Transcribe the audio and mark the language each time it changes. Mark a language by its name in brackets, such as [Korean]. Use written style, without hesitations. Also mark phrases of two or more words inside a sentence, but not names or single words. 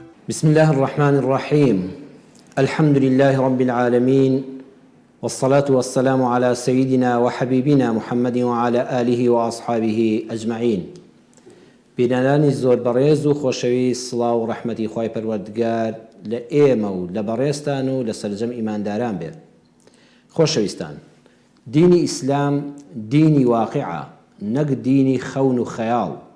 [Arabic] بسم الله الرحمن الرحيم. الحمد لله رب العالمين، والصلاة والسلام على سيدنا وحبيبنا محمد وعلى آله وأصحابه أجمعين. [Central Kurdish] بینەرانی زۆر بەڕێز و خۆشەوی سڵاو و ڕەحمەتی خوای پەروەردگار لە ئێمە و لە بەڕێستان و لە سەرجەم ئیمانداران بێت. خۆشەویستان، دینی ئیسلام دینی واقعە، نەک دینی خەون و خەیاڵ.